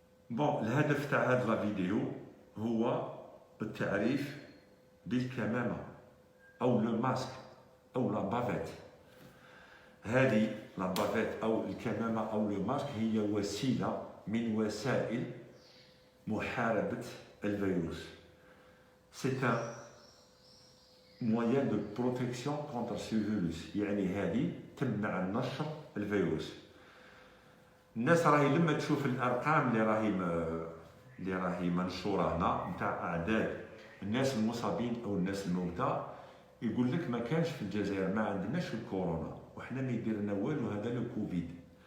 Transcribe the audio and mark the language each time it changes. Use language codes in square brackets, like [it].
[ar] بون، الهدف تاع هذا الفيديو هو التعريف بالكمامة أو لو ماسك أو لا بافيت. هذه لا بافيت أو الكمامة أو لو ماسك هي وسيلة من وسائل محاربة الفيروس. [fr] C'est un moyen de protection contre ce virus. [ar] يعني هذه تمنع نشر الفيروس. الناس راهي لما تشوف الأرقام اللي راهي منشورة هنا نتاع أعداد الناس المصابين أو الناس الموتى، يقول لك ما كانش في الجزائر، ما عندناش الكورونا وحنا ما يديرنا والو، هذا لو كوفيد.